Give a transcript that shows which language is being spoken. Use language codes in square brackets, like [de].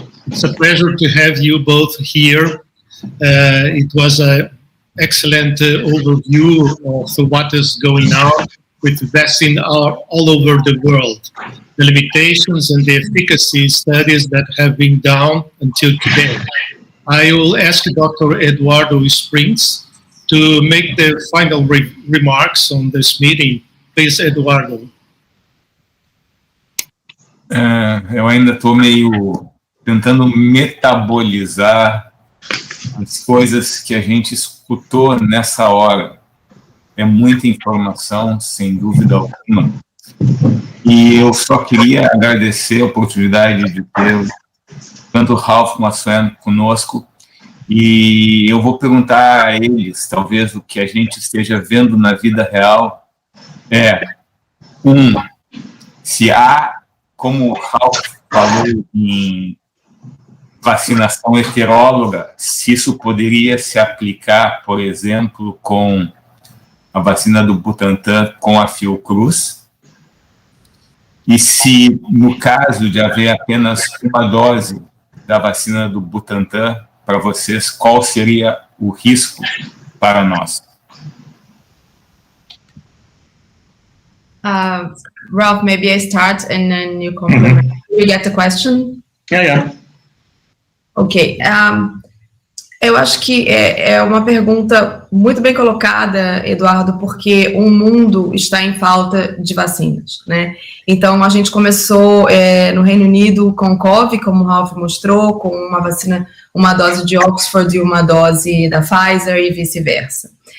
[en] It's a pleasure to have you both here. It was an excellent overview of what is going on with vaccine all over the world, the limitations and the efficacy studies that have been done until today. I will ask Dr. Eduardo Springs to make the final remarks on this meeting. Please, Eduardo. [pt] Eu ainda estou meio tentando metabolizar as coisas que a gente escutou nessa hora. É muita informação, sem dúvida alguma. E eu só queria agradecer a oportunidade de ter tanto o Ralph como a Suen conosco. E eu vou perguntar a eles, talvez o que a gente esteja vendo na vida real é, se há, como o Ralph falou em vacinação heteróloga, se isso poderia se aplicar, por exemplo, com a vacina do Butantan com a Fiocruz, e se, no caso de haver apenas uma dose da vacina do Butantan, para vocês, qual seria o risco para nós? [en] Ralph, maybe I start and then you complement. You get the question? Yeah. Ok. [pt] Eu acho que é uma pergunta muito bem colocada, Eduardo, porque o mundo está em falta de vacinas, né? Então, a gente começou no Reino Unido com o COVID, como o Ralph mostrou, com uma vacina, uma dose de Oxford e uma dose da Pfizer e vice-versa.